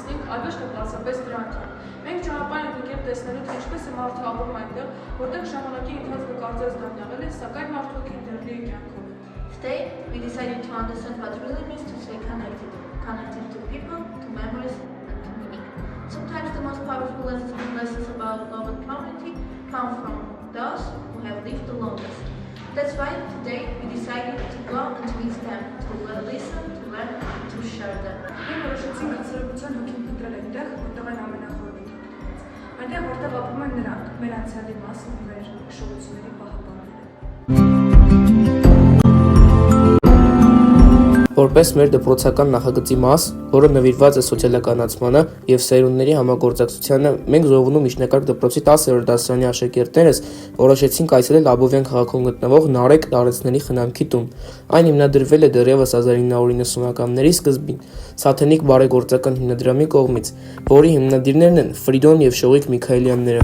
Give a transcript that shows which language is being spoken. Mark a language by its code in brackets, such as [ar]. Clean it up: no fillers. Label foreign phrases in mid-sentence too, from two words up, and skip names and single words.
[hy] այլ ոչ թե պարզապես դրանք են։ Մենք ճանապարհ ենք եկել տեսնելու, թե ինչպես է մարդը ապրում այնտեղ, որտեղ ժամանակի ընթացքը կարծես դառնալ է, սակայն մարդու ինտերնետի կյանքով։ [en] Today, we decided to understand what it really means to stay connected to people, to memories, and to meaning. Sometimes the most powerful lessons about love and community come from those who have lived the longest. That's why today we decided to go and to meet them, to listen, to learn, and to share them. [hy] Մենք որոշեցինք հասարակության հոգին փնտրել այնտեղ, որտեղ են ամենախորը դիտողներից։ Այնտեղ, որտեղ ապրում են նրանք, մեր անցյալի մասը, մեր հիշողությունների պահապանները։ Որպես մեր դպրոցական նախագծի մաս, որը նվիրված է սոցիալականացմանը եւ սերունդների համագործակցությանը, մենք Զովունու միջնակարգ դպրոցի 10-րդ դասարանի աշակերտներս որոշեցինք այցելել Աբովյան քաղաքում գտնվող Նարեկ տարեցների խնամքի տուն։ Այն հիմնադրվել է դեռևս 1990-ականների սկզբին Սաթենիկ բարեգործական հիմնադրամի կողմից, որի հիմնադիրներն են Ֆրիդոն եւ Շողիկ Միքայելյանները։